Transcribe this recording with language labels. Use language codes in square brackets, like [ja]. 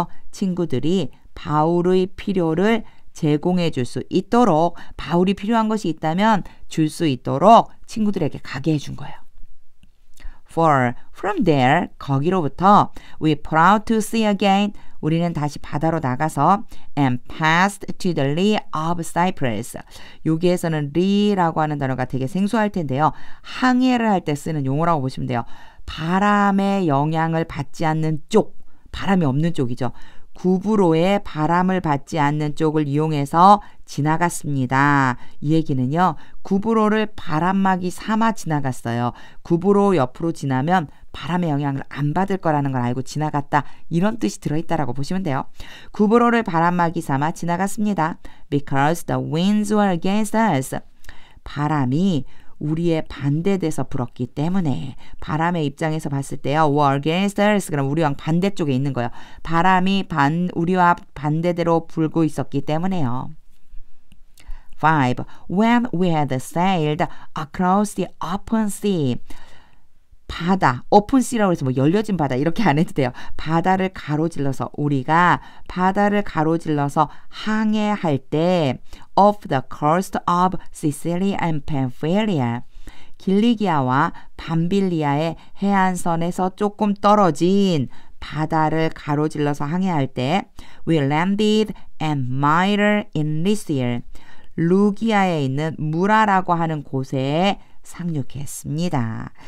[ko] 친구들이 바울의 필요를 제공해 줄 수 있도록, 바울이 필요한 것이 있다면 줄 수 있도록 친구들에게 가게 해준 거예요. 4. [en] From there, 거기로부터 we put out to sea again. 우리는 다시 바다로 나가서 and passed to the lee of Cyprus. [ko] 여기에서는 lee라고 하는 단어가 되게 생소할 텐데요. 항해를 할 때 쓰는 용어라고 보시면 돼요. 바람의 영향을 받지 않는 쪽, 바람이 없는 쪽이죠. 구브로의 바람을 받지 않는 쪽을 이용해서 지나갔습니다. 이 얘기는요, 구브로를 바람막이 삼아 지나갔어요. 구브로 옆으로 지나면 바람의 영향을 안 받을 거라는 걸 알고 지나갔다, 이런 뜻이 들어있다라고 보시면 돼요. 구브로를 바람막이 삼아 지나갔습니다. [en] Because the winds were against us. [ko] 바람이 우리의 반대돼서 불었기 때문에, 바람의 입장에서 봤을 때요, were against us, 그럼 우리와 반대쪽에 있는 거예요. 바람이 우리와 반대대로 불고 있었기 때문에요. [en] 5. When we had sailed across the open sea. [ko] 바다, 오픈 씨라고 해서 뭐 열려진 바다 이렇게 안 해도 돼요. 바다를 가로질러서 우리가 바다를 가로질러서 항해할 때 off the coast of Sicily and Pamphylia 길리기아와 밤빌리아의 해안선에서 조금 떨어진 바다를 가로질러서 항해할 때 we landed and Myre in Lycia 루기아에 있는 무라라고 하는 곳에 상륙했습니다.